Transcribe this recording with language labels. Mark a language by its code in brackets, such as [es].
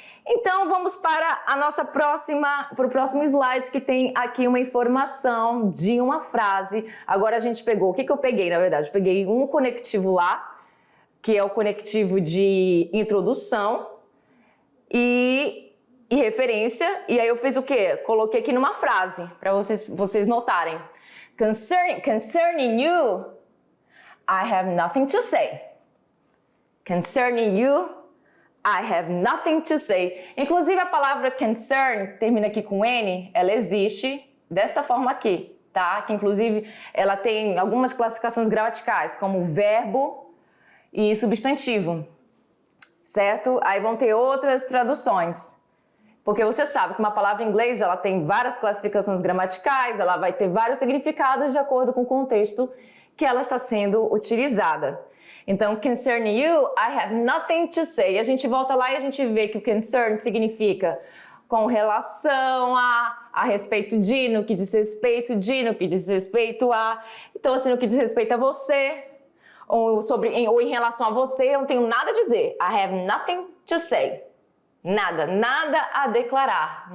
[pt] Então, vamos para o próximo slide, que tem aqui uma informação de uma frase. Agora a gente pegou, o que eu peguei, na verdade? Eu peguei um conectivo lá, que é o conectivo de introdução e referência. E aí eu fiz o quê? Coloquei aqui numa frase, para vocês notarem. [en] Concerning you, I have nothing to say. Concerning you, I have nothing to say. [pt] Inclusive a palavra concern, termina aqui com N, ela existe desta forma aqui, tá? Que inclusive ela tem algumas classificações gramaticais, como verbo e substantivo, certo? Aí vão ter outras traduções. Porque você sabe que uma palavra em inglês, ela tem várias classificações gramaticais, ela vai ter vários significados de acordo com o contexto que ela está sendo utilizada. Então, [en] concerning you, I have nothing to say. [pt] E a gente volta lá e a gente vê que o concern significa com relação a respeito de, no que diz respeito de, no que diz respeito a. Então, assim, no que diz respeito a você, ou em relação a você, eu não tenho nada a dizer. [en] I have nothing to say. [pt] Nada a declarar.